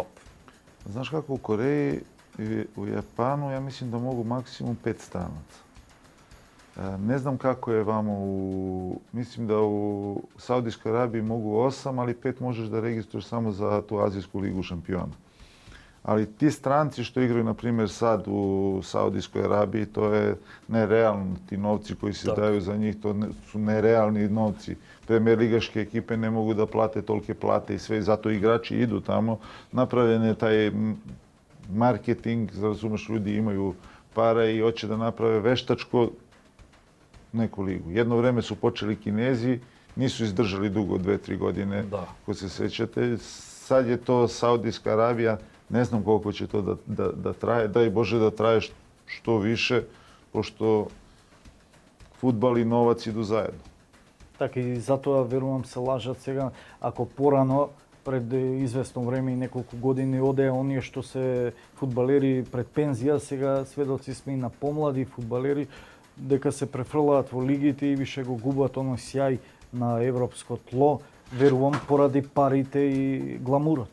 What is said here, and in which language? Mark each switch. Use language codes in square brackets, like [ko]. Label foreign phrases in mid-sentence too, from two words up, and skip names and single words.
[sr] Знаеш како у Кореји и у Јапану, ја мислим да могу максимум 5 странаца. Не знам како е вамо мислим да у Саудиска Арабија могу 8, али 5 можеш да региструеш само за ту Азијску лигу шампиона. Ali ti stranci što igraju, na primjer, sad u Saudijskoj Arabiji, to je nerealno. Ti novci koji se daju za njih, to su nerealni novci. Premier ligaške ekipe ne mogu da plate tolike plate i sve, zato igrači idu tamo. Napravljen je taj marketing, razumeš, ljudi imaju para i hoće da naprave veštačko neku ligu. Jedno vreme su počeli Kinezi, nisu izdržali dugo, 2-3 godine, ko se sećate. Sad je to Saudijska Arabija. Ne znam koliko će to da traje, daj Bože da traje što više, пошто фудбал и новац иду заедно. [mk] Така и затоа верувам се лажат сега, ако порано пред известно време и неколку години одеа оние што се фудбалери пред пензија, сега сведоци сме и на помлади фудбалери дека се префрлаат во лигите и више го губат оној сјај на европско тло, верувам поради парите и гламурот.